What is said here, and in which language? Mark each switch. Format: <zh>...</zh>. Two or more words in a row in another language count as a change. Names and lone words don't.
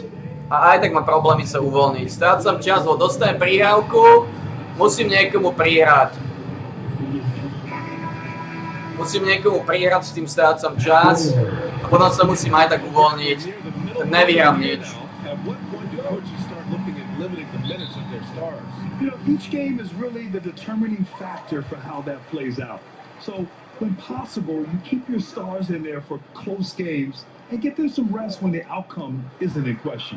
<sk>A aj tak mám problémy sa uvoľniť. Strácam čas, lebo dostanem prihrávku, musím niekomu prihrať. S tým strácam čas a potom sa musím aj tak uvoľniť. Nevyhrám nič.</sk> <en>You know, each game is really the determining factor for how that plays out. So, when possible, you keep your stars in there for close games and get them some rest when the outcome isn't in question.</en>